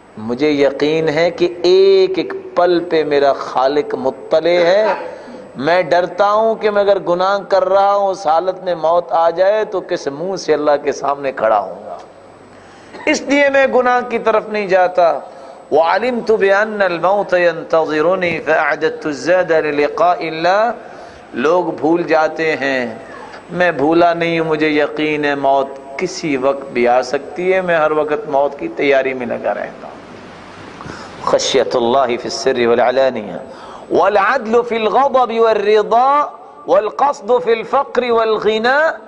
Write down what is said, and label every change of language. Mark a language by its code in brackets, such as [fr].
[ur] مجھے یقین ہے کہ ایک ایک پل پہ میرا خالق مطلع ہے، میں ڈرتا ہوں کہ میں اگر گناہ کر رہا ہوں اس حالت میں موت آ جائے تو کس منہ سے اللہ کے سامنے کھڑا ہوں گا، اس لیے میں گناہ کی طرف نہیں جاتا. [ar] وعلمت بأن الموت ينتظرني فأعددت الزاد للقاء اللہ. [ur] لوگ بھول جاتے ہیں، میں بھولا نہیں ہوں، مجھے یقین ہے موت کسی وقت بھی آ سکتی ہے، میں ہر وقت موت کی تیاری میں لگا رہتا ہوں. [ar] خشیت اللہ فی السر والعلانیہ والعدل فی الغضب والرضا والقصد فی الفقر والغناء.